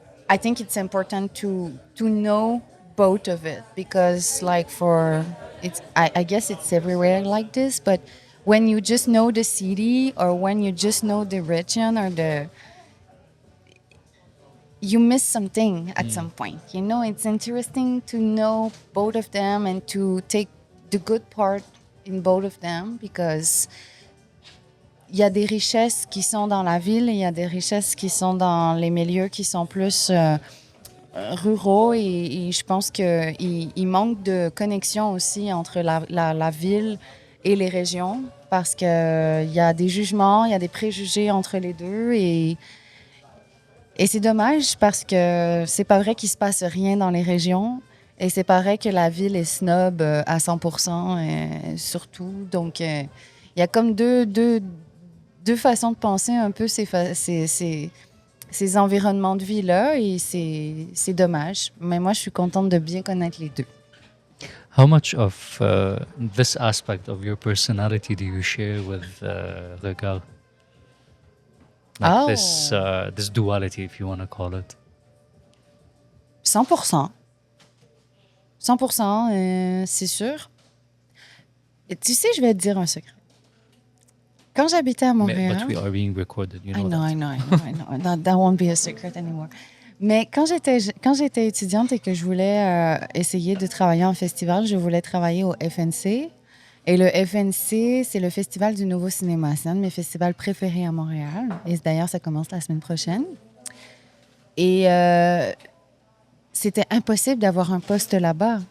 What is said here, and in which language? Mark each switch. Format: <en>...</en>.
<en>I think it's important to know both of it, because like I guess it's everywhere like this, but when you just know the city or when you just know the region or you miss something at some point. You know, it's interesting to know both of them and to take the good part in both of them, because</en> <fr>il y a des richesses qui sont dans la ville et il y a des richesses qui sont dans les milieux qui sont plus ruraux, et je pense qu'il manque de connexion aussi entre la ville et les régions parce qu'il y a des jugements, il y a des préjugés entre les deux et c'est dommage parce que c'est pas vrai qu'il se passe rien dans les régions et c'est pas vrai que la ville est snob à 100% surtout. Donc, il y a comme deux façons de penser un peu ces environnements de vie-là et c'est dommage. Mais moi, je suis contente de bien connaître les deux.</fr> <en>How much of this aspect of your personality do you share with Regard? Like this, Oh, this duality, if you want to call it.</en> <fr>100%. 100%, c'est sûr. Et tu sais, je vais te dire un secret. Quand j'habitais à</fr> <en>But</en> <fr>Montréal,</fr> <en>we are being recorded, you know that. I know. That won't be a secret anymore.</en> <fr>Mais quand j'étais étudiante et que je voulais essayer de travailler en festival, je voulais travailler au FNC. Et le FNC, c'est le Festival du Nouveau Cinéma. C'est un de mes festivals préférés à Montréal. Et d'ailleurs, ça commence la semaine prochaine. Et c'était impossible d'avoir un poste là-bas.</fr>